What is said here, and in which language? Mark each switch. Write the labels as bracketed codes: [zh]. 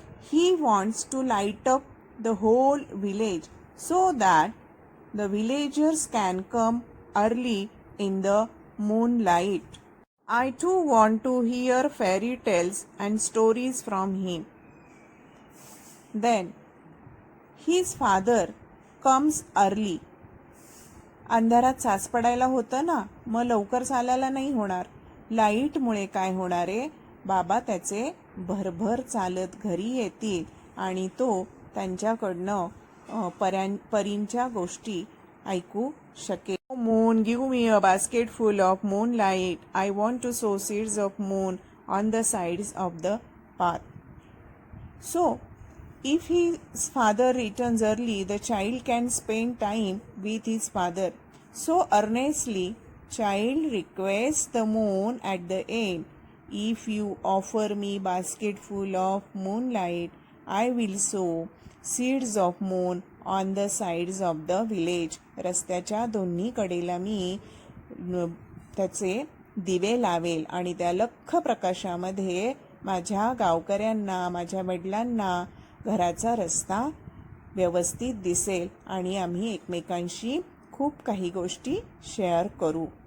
[en] He wants to light up the whole village so that the villagers can come early in the moonlight. I too want to hear fairy tales and stories from him. Then his father comes early. [mr] अंधारात सास पडायला होतं ना, मग लवकर चालायला नाही होणार. लाईटमुळे काय होणार आहे, बाबा त्याचे भरभर चालत घरी येतील आणि तो त्यांच्याकडनं परींच्या गोष्टी ऐकू शकेल. [en] Moon, give me a basket full of moonlight. I want to sow seeds of moon on the sides of the path. So, if his father returns early, the child can spend time with his father. So earnestly, child requests the moon at the end, if you offer me basketful of moonlight, I will sow seeds of moon on the sides of the village. [mr] रस्त्याच्या दोन्ही कडेला मी त्याचे दिवे लावेल आणि त्या लख्ख प्रकाशामध्ये माझ्या गावकऱ्यांना, माझ्या वडिलांना घराचा रस्ता व्यवस्थित दिसेल आणि आम्ही एकमेकांशी खूप काही गोष्टी शेअर करू.